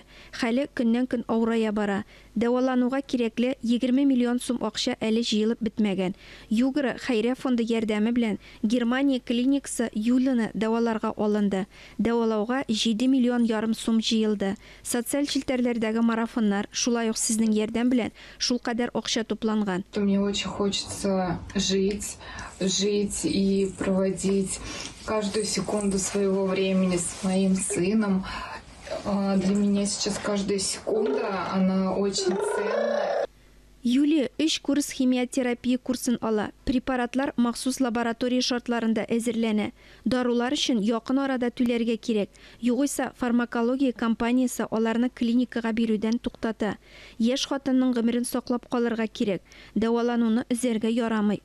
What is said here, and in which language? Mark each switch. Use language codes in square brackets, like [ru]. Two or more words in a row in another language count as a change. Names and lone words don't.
[tt] Хәле көннән-көн авырая бара. Дәвалануга кирәкле 20 миллион сум акча әле җыелып бетмәгән. Югры хәйрия фонды ярдәме белән Германия клиникасы Юлияны дәваларга алынды. Дәвалауга 7 миллион ярым сум җыелды. Социаль челтәрләрдәге марафоннар шулай ук сезнең ярдәм белән шул кадәр акча тупланган. [ru] Мне очень хочется жить и проводить каждую секунду своего времени с моим сыном. Для меня сейчас каждая секунда, она очень ценная. [tt] Юлия 3 курс химиотерапия курсын ала. Препаратлар махсус лаборатория шартларында әзерләнә. Дарулар өчен якын арада түләргә кирәк. Югыйса фармакология компаниясе аларны клиникага бирүдән туктата. Яшь хатынның гомерен саклап калырга кирәк. Дәвалануны үзәргә ярамый.